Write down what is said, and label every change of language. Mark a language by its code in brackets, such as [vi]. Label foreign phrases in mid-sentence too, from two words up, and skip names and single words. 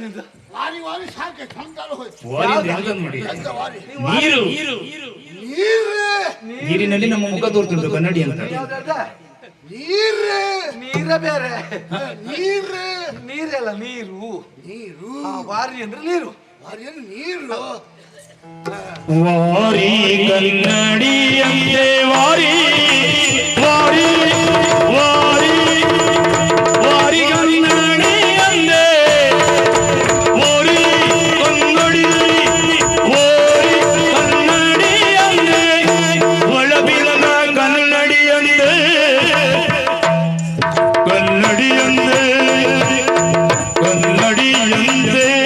[kn] ವಾರಿ ವಾರಿ ಸಾಕೆ ಸಂತಾನ ಹೋಯ್ತು. ವಾರಿ ಅಂದ್ರೆ ಯಾವ್ದನ್ನ ನೋಡಿ ಎಂತ ವಾರಿ? ನೀರು ನೀರೇ ನೀರಿನಲ್ಲಿ ನಮ್ಮ ಮುಖ ತೋರ್ತುಂಟು ಕನ್ನಡಿ ಅಂತ. ಯಾವ್ದಾದ ನೀರೇ ನೀರ ಬೇರೆ, ನೀರೇ ನೀರಲ್ಲ ನೀರು. ನೀರು ವಾರಿ ಅಂದ್ರೆ ನೀರು. ವಾರಿಯನ್ನು ನೀರು ವಾರಿ ಕನ್ನಡಿಯಂತೆ ವಾರಿ ವಾರಿ ವಾರಿ ವಾರಿ ಕನ್ನಡಿಯಂತೆ ವಾರಿ ಕನ್ನಡಿ ವಾರಿ ಕನ್ನಡಿಯಂತೆ ಒಳಬಿಲದ ಕನ್ನಡಿಯಂತೆ ಕನ್ನಡಿಯಂತೆ ಕನ್ನಡಿಯಂತೆ